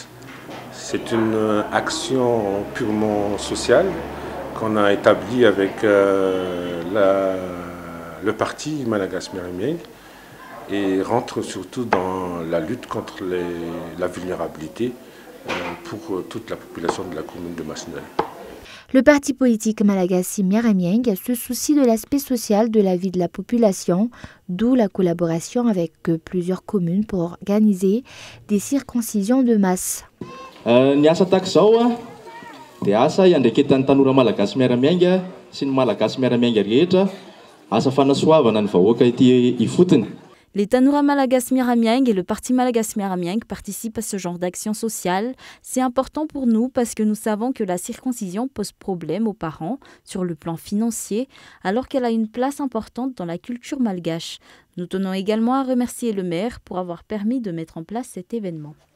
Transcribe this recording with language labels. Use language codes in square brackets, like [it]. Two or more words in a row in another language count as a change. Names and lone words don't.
[fr] C'est une action purement sociale qu'on a établie avec le parti Malagas Miramieng et rentre surtout dans la lutte contre la vulnérabilité pour toute la population de la commune de Massenjay. Le parti politique Malagas Miramieng se soucie de l'aspect social de la vie de la population, d'où la collaboration avec plusieurs communes pour organiser des circoncisions de masse. [mg] Ny asa tahaka izao dia asa iandraikentan'ny tanora malagasy miaramiainga sy ny malagasy miaramiainga rehetra asa fanasoavana ny vahoaka ity ifotony. [fr] Les Tanura Malagas Miramieng et le parti Malagas Miramieng participent à ce genre d'action sociale. C'est important pour nous parce que nous savons que la circoncision pose problème aux parents sur le plan financier, alors qu'elle a une place importante dans la culture malgache. Nous tenons également à remercier le maire pour avoir permis de mettre en place cet événement.